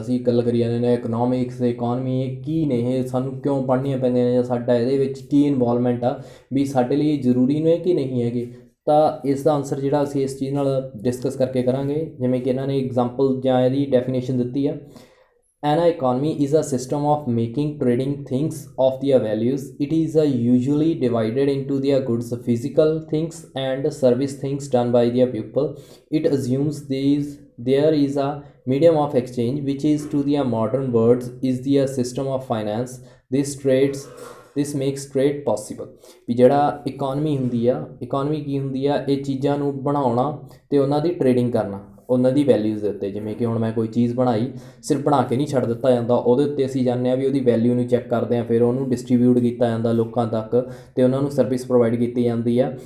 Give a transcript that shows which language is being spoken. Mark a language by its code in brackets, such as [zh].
[pa] ਅਸੀਂ ਗੱਲ ਕਰੀ ਜਾਂਦੇ ਨੇ ਇਕਨੋਮਿਕਸ, ਇਕੋਨਮੀ ਇਹ ਕੀ ਨੇ, ਇਹ ਸਾਨੂੰ ਕਿਉਂ ਪੜ੍ਹਨੀਆਂ ਪੈਂਦੀਆਂ ਨੇ, ਜਾਂ ਸਾਡਾ ਇਹਦੇ ਵਿੱਚ ਕੀ ਇਨਵੋਲਵਮੈਂਟ ਆ, ਵੀ ਸਾਡੇ ਲਈ ਜ਼ਰੂਰੀ ਨੇ ਕਿ ਨਹੀਂ ਹੈਗੇ। ਤਾਂ ਇਸ ਦਾ ਆਨਸਰ ਜਿਹੜਾ ਅਸੀਂ ਇਸ ਚੀਜ਼ ਨਾਲ ਡਿਸਕਸ ਕਰਕੇ ਕਰਾਂਗੇ। ਜਿਵੇਂ ਕਿ ਇਹਨਾਂ ਨੇ ਐਗਜ਼ਾਮਪਲ ਜਾਂ ਇਹਦੀ ਡੈਫੀਨੇਸ਼ਨ ਦਿੱਤੀ ਆ। [en] An economy is a system of making trading things of their values. It is usually divided into their goods, physical things, and service things done by their people. It assumes there is a medium of exchange, which is to the modern words is the system of finance. This makes trade possible। [pa] ਵੀ ਜਿਹੜਾ economy ਹੁੰਦੀ ਆ, economy ਕੀ ਹੁੰਦੀ ਆ, ਇਹ ਚੀਜ਼ਾਂ ਨੂੰ ਬਣਾਉਣਾ ਅਤੇ ਉਹਨਾਂ ਦੀ ਟ੍ਰੇਡਿੰਗ ਕਰਨਾ ਉਹਨਾਂ ਦੀ ਵੈਲਿਊਜ਼ ਦੇ ਉੱਤੇ। ਜਿਵੇਂ ਕਿ ਹੁਣ ਮੈਂ ਕੋਈ ਚੀਜ਼ ਬਣਾਈ, ਸਿਰਫ ਬਣਾ ਕੇ ਨਹੀਂ ਛੱਡ ਦਿੱਤਾ ਜਾਂਦਾ, ਉਹਦੇ ਉੱਤੇ ਅਸੀਂ ਜਾਂਦੇ ਹਾਂ ਵੀ ਉਹਦੀ ਵੈਲਿਊ ਨੂੰ ਚੈੱਕ ਕਰਦੇ ਹਾਂ, ਫਿਰ ਉਹਨੂੰ ਡਿਸਟਰੀਬਿਊਟ ਕੀਤਾ ਜਾਂਦਾ ਲੋਕਾਂ ਤੱਕ ਅਤੇ ਉਹਨਾਂ ਨੂੰ ਸਰਵਿਸ ਪ੍ਰੋਵਾਈਡ ਕੀਤੀ ਜਾਂਦੀ ਆ।